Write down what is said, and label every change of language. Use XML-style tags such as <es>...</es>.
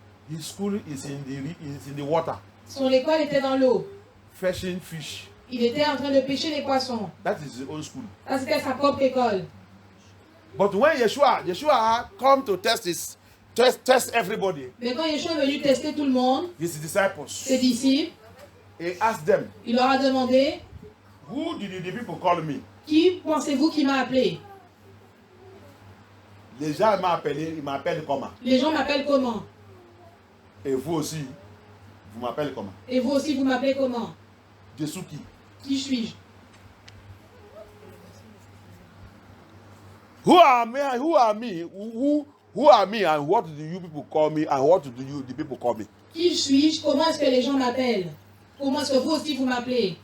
<en>His school is in the water,</en> <fr>Son école était dans l'eau.</fr> <en>fishing fish.</en> <fr>Il était en train de pêcher les poissons.</fr> <en>That is his own school.</en> <fr>Ça, c'était sa propre école.</fr> <en>But when Yeshua come to test everybody,</en> <fr>Mais quand Yeshua est venu tester tout le monde,</fr> <en>his disciples,</en> <fr>ses disciples,</fr> <en>he asked them,</en> <fr>il leur a demandé,</fr> <en>who did the people call me?</en> <fr>qui pensez-vous qui m'a appelé? Les gens m'appellent comment? Les gens m'appellent comment? Et vous aussi, vous m'appelez comment? Et vous aussi, vous m'appelez comment? Jésus qui? Qui suis-je?</fr> <en>Who are me? Who are me? And what do you people call me? And what do the people call me?</en> <fr>Qui suis-je? Comment est-ce que les gens m'appellent? Comment est-ce que vous aussi vous m'appelez?</fr>